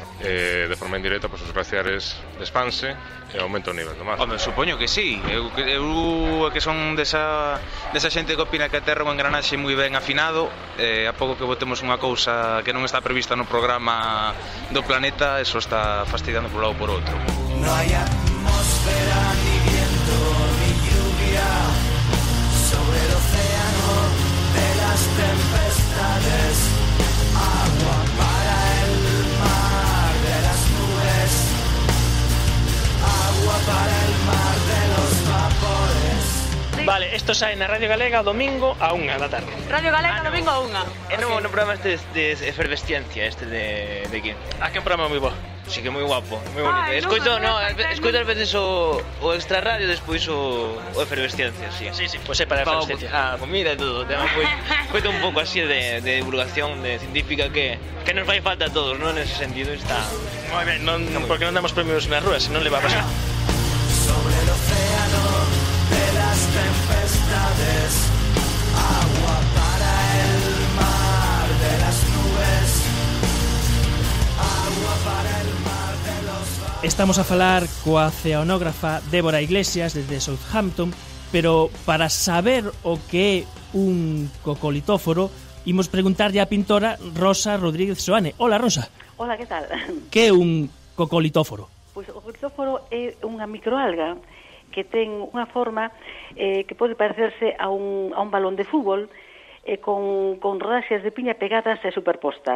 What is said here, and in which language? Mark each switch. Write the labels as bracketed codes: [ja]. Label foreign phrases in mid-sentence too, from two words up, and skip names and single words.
[gl] De forma indirecta, os glaciares despanse e aumenta o nivel do mar. Home, supoño que sí. Eu que son desa xente que opina que a Terra é un engranaxe moi ben afinado, a pouco que botemos unha cousa que non está prevista no programa do planeta, eso está fastidiando por un lado por outro. [es] No hay atmósfera, ni viento, ni lluvia sobre el océano de las tempestades. Agua para el mar de las nubes. Agua para el mar de los vapores. [gl] Vale, isto sae na Radio Galega o domingo a 1 da tarde. Radio Galega, domingo a 1. É no programa de efervesciencia, de aquí. Ah, que un programa moi bo. Sí que moi guapo, moi bonito. Ai, Escoito ás veces o extra radio, despois o efervesciencia, sí. Sí, pois é para a efervesciencia. A comida e todo, tema foi un pouco así de divulgación científica que nos fai falta a todos, non? Nese sentido está... Moi ben, porque non damos premios nas rúas, non [es] le va a pasar. Sobre el océano de las tempestades. Agua para el mar de las nubes. Agua para el mar de los vapores. [gl] Estamos a falar coa oceanógrafa Débora Iglesias desde Southampton, pero para saber o que é un cocolitóforo, imos preguntarlle á pintora Rosa Rodríguez Soane. Hola, Rosa. Hola, que tal? Que é un cocolitóforo? Pois o cocolitóforo é unha microalga que ten unha forma que pode parecerse a un balón de fútbol con rodaxes de piña pegadas e superpostas.